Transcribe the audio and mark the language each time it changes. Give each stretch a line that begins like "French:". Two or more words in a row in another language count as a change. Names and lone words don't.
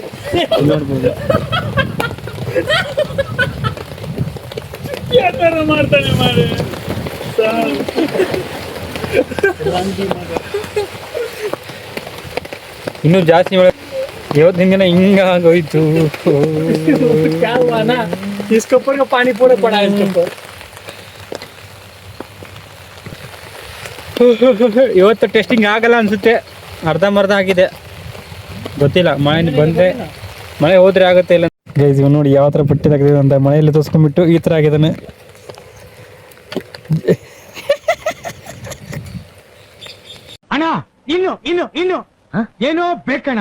Kannada: ನೋಡ್ಬೋದು ಮಾಡ್ತಾನೆ ಮಾಡಿ ಇನ್ನೂ ಜಾಸ್ತಿ ಮಳೆ. ಇವತ್ತಿನ ದಿನ ಹಿಂಗಾಗೋಯ್ತು.
Hindi: इसके ऊपर का पानी पूरा पड़ा है इसके ऊपर.
Kannada: ಇವತ್ತು ಟೆಸ್ಟಿಂಗ್ ಆಗಲ್ಲ ಅನ್ಸುತ್ತೆ, ಅರ್ಧಂಬರ್ಧ ಆಗಿದೆ, ಗೊತ್ತಿಲ್ಲ. ಮಳೆ ಬಂದರೆ ಮಳೆ ಹೋದ್ರೆ ಆಗುತ್ತೆ ಇಲ್ಲ. ಗೈಸ್ ಇವ್ ನೋಡಿ ಯಾವ ಥರ ಪಟ್ಟಿ ತೆಗೆದಿದೆ ಅಂತ. ಮಳೆಯಲ್ಲಿ ತೋರಿಸ್ಕೊಂಡ್ಬಿಟ್ಟು ಈ ಥರ ಆಗಿದ್ದಾನೆ. ಅಣ್ಣ ಇನ್ನು ಇನ್ನು ಇನ್ನು ಏನೋ ಬೇಕಣ್ಣ.